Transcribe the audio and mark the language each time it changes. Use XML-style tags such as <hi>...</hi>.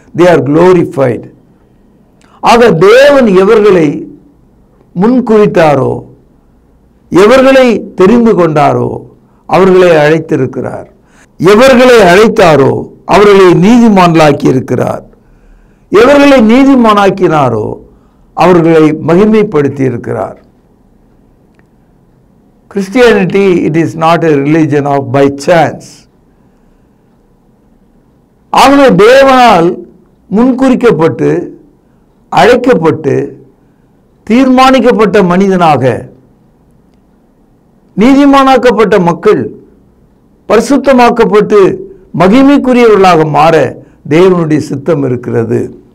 <en>they are glorified.</en> <ta>ஆக தேவன் எவர்களை முன்குறித்தாரோ, எவர்களை தெரிந்து கொண்டாரோ அவர்களை அழைத்திருக்கிறார். எவர்களை அழைத்தாரோ அவர்களை நீதிமான்களாக்கி இருக்கிறார். எவர்களை நீதிமானாக்கினாரோ அவர்களை மகிமைப்படுத்தி இருக்கிறார்.</ta> <en>Christianity, it is not a religion of by chance.</en> <ta>ஆகவே தேவனால் முன்குறிக்கப்பட்டு அழைக்கப்பட்டு தீர்மானிக்கப்பட்ட மனிதனாக நீதிமானாக்கப்பட்ட மக்கள் பரிசுத்தமாக்கப்பட்டு மகிமைக்குரியவர்களாக மாற தேவனுடைய சித்தம் இருக்கிறது.</ta>